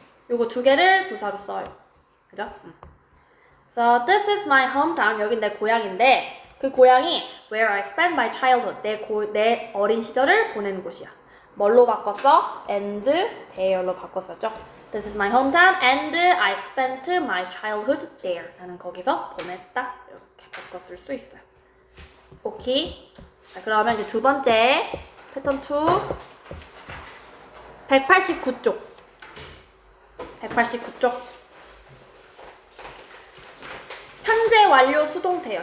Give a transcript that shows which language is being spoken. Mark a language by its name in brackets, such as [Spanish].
[Korean] 요거 두 개를 부사로 써요. 그죠? [English] So this is my hometown. [Korean] 여긴 내 고향인데 그 고향이 [English] where I spent my childhood. [Korean] 내 어린 시절을 보낸 곳이야. 뭘로 바꿨어? and there로 바꿨었죠. [English] This is my hometown and I spent my childhood there. [Korean] 나는 거기서 보냈다. 이렇게 바꿨을 수 있어요. 오케이. 자, 그러면 이제 두 번째 패턴 2 189쪽 189쪽 현재 완료 수동태요.